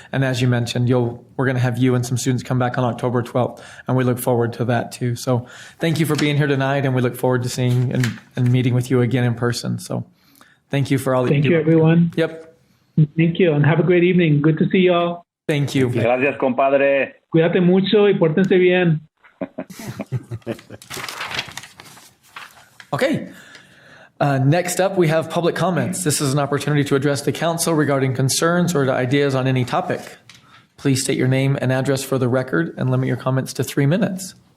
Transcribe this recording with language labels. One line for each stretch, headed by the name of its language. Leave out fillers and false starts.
English: And as you mentioned, we're going to have you and some students come back on October 12th, and we look forward to that too. So thank you for being here tonight, and we look forward to seeing and meeting with you again in person. So thank you for all that you do. Thank you, everyone. Yep. Thank you, and have a great evening. Good to see you all. Thank you.
Spanish: Gracias, compadre. Cuídate mucho y pórtense bien.
English: Okay. Next up, we have public comments. This is an opportunity to address the council regarding concerns or ideas on any topic. Please state your name and address for the record and limit your comments to 3 minutes.